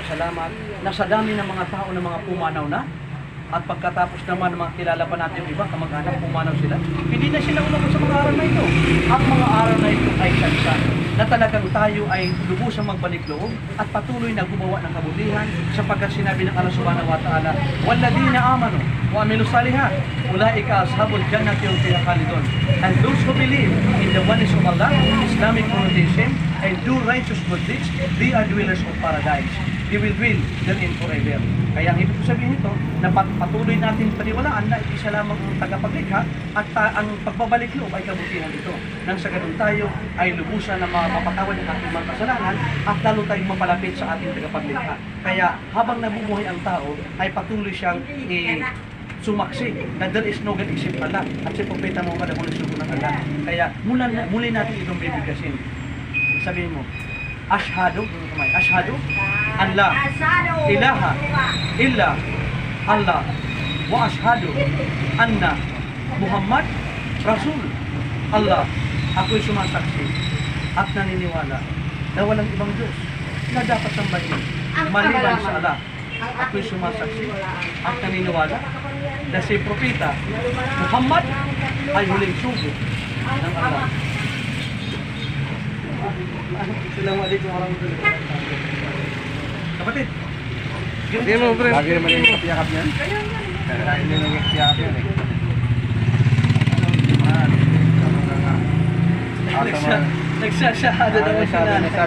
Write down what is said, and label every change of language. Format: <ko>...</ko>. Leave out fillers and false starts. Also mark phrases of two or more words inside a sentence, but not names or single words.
<tl>nagpapasalamat na sa dami ng mga tao ng mga pumanaw na, at pagkatapos naman ng mga kilala pa natin yung iba, kamag-anak, pumanaw sila, hindi na sila umabot sa mga aral na ito. Ang mga aral na ito ay sansa na talagang tayo ay lubusang magbalik loob at patuloy na gumawa ng kabutihan sapagkat sinabi ng Allah</tl> <ar>سبحانه وتعالى, "والذين آمنوا وعملوا الصالحات أولئك أصحاب الجنة هم فيها خالدون."</ar> <en>And those who believe in the oneness of Allah, Islamic monotheism, and do righteous good deeds, they are dwellers of paradise. They will dwell therein forever.</en> <tl>Kaya ang ibig sabihin ito, na patuloy natin paniwalaan na isa lamang ang tagapaglikha at ang pagbabalik loob ay kabutihan ito. Nang sa ganun tayo ay lubusan na mapatawad ng ating mga kasalanan at lalo tayong mapalapit sa ating tagapaglikha. Kaya habang nabubuhay ang tao ay patuloy siyang sumaksi na</tl> <en>there is no God except Allah</en> <tl>at si Propeta Muhammad ang nagsugo ng Allah. Kaya muli natin itong bibigkasin. Sabihin mo,</tl> <ar>أشهد أن لا إله إلا الله وأشهد أن محمدا رسول الله.</ar> <tl>Ako'y sumasaksi at naniniwala na walang ibang Diyos na dapat sambahin maliban sa Allah. Ako'y sumasaksi at naniniwala na si Propeta Muhammad ay huling sugo ng Allah.</tl> <ar>السلام عليكم ورحمة الله وبركاته.</ar> <tl>Kapatid, Hindi mo, pre. Lagi naman yung kapiyakap niyan. Kaya hindi nang kapiyakap yan eh. nagsasahada naman sila.</tl>